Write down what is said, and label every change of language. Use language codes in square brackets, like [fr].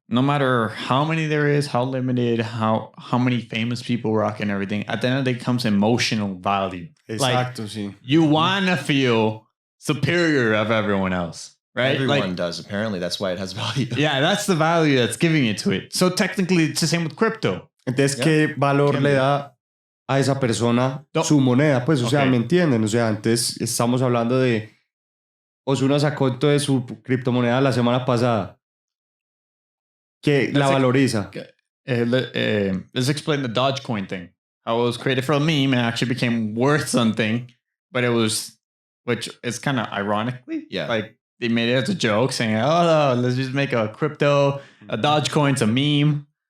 [en] No matter how many there is, how limited, how many famous people rock and everything, at the end of the day comes emotional value. [es] Exacto, [en] like, [es] sí. [en] You want to feel superior of everyone else, right? Everyone does. Apparently, that's why it has value. Yeah, that's the value that's giving it to it. So technically, it's the same with crypto. [es] Entonces, ¿qué valor le da a esa persona su moneda? Pues, o sea, ¿me entienden? O sea, antes estamos hablando de Ozuna sacó entonces su criptomoneda la semana pasada. Que la valoriza. [en] Let's explain the Dogecoin thing. How it was created from a meme and actually became worth something, but it was, which is kind of ironically, like they made it as a joke saying, oh, let's just make a crypto, a Dogecoin's a meme.